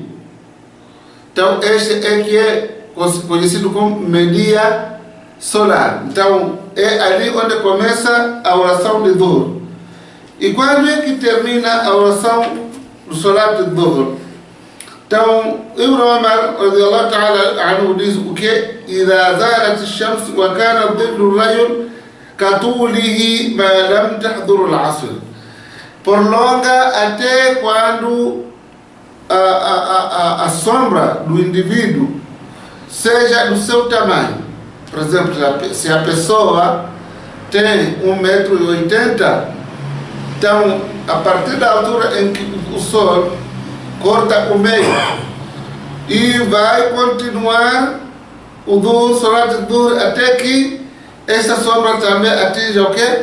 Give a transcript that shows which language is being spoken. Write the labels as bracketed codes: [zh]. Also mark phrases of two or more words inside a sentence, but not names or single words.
[pt] Então, este é que é conhecido como meio-dia solar. Então, é ali onde começa a oração de Dhuhr. E quando é que termina a oração do solar de Dhuhr? Então, Ibn Umar [ar] رضي الله تعالى عنه [pt] diz o que? [ar] إذا زالت الشمس وكان ظل الرجل كطوله ما لم تحضر العصر. [pt] Prolonga até quando a sombra do indivíduo seja do seu tamanho. Por exemplo, se a pessoa tem 1,80 m, então, a partir da altura em que o sol corta o meio e vai continuar o Dhuhr, [ar] صلاة الظهر, [pt] até que esta sombra também atinja o quê?